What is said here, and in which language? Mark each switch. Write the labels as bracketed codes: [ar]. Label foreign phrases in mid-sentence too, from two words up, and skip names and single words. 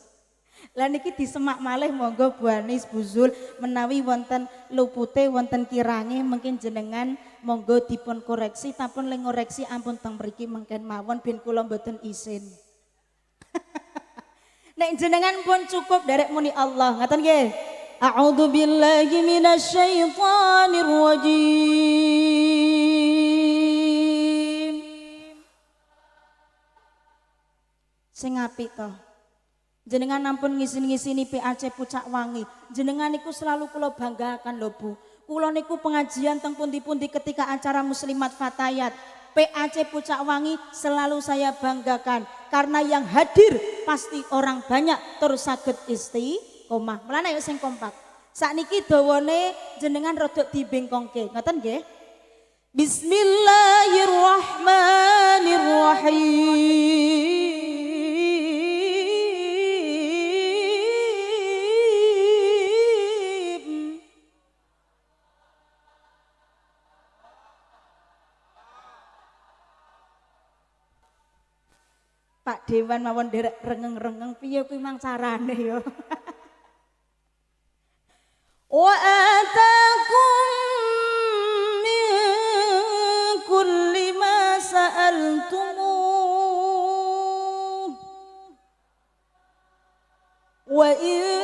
[jv] Lah niki disemak malih monggo Buanis Buzul menawi wonten lupute wonten kirange mungkin jenengan monggo dipun koreksi tapun le ngoreksi ampun teng mriki mengken mawon ben kula mboten isin. Nek jenengan pun cukup derek muni Allah ngaten nggih. [ar] أعوذ بالله من الشيطان الرجيم. [jv] Sing apik to. Jenengan ampun ngisin-ngisini PAC Pucak Wangi. Jenengan niku selalu kula banggakan lho Bu. Kula niku pengajian teng pundi-pundi [id] ketika acara [jv] Muslimat Fatayat. [id] PAC Pucak Wangi selalu saya banggakan karena yang hadir pasti orang banyak terus saged istiqomah. [jv] Mulane ayo sing kompak. Sakniki dawane jenengan rodok dibengkongke. Ngoten nggih? [ar] بسم الله الرحمن الرحيم. [jv] Pak Dewan mawon derek rengeng-rengeng piye kuwi mang carane ya. [ar] وآتاكم من كل ما سألتموه وإن